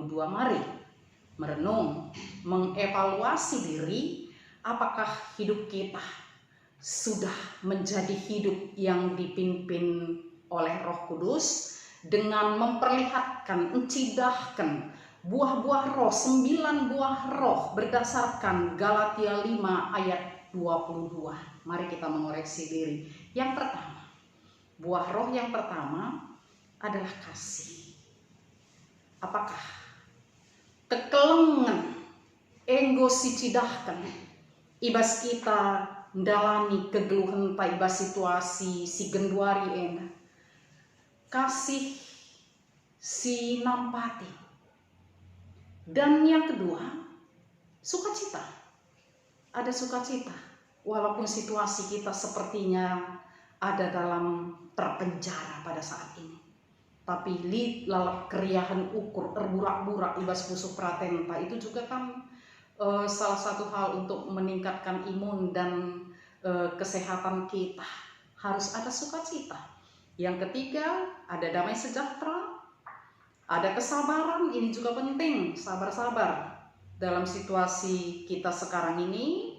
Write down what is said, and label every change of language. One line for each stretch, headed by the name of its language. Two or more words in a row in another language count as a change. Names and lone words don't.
Indonesian: Mari merenung, mengevaluasi diri, apakah hidup kita sudah menjadi hidup yang dipimpin oleh Roh Kudus dengan memperlihatkan, mencidahkan buah-buah roh, 9 buah roh berdasarkan Galatia 5 ayat 22. Mari kita mengoreksi diri. Yang pertama, buah roh yang pertama adalah kasih.
Batak Karo: Apakah kekelengan, enggo si cidahkan, ibas kita ndalani kegeluhan ibas situasi si genduari ena, kasih si nampati.
Indonesian: Dan yang kedua, sukacita. Ada sukacita walaupun situasi kita sepertinya ada dalam terpenjara pada saat ini,
Batak Karo: tapi lalap keriahan ukur erburak-burak ibas pusuk pratenta,
Indonesian: itu juga kan salah satu hal untuk meningkatkan imun dan kesehatan kita. Harus ada sukacita. Yang ketiga, ada damai sejahtera, ada kesabaran. Ini juga penting, sabar-sabar dalam situasi kita sekarang ini.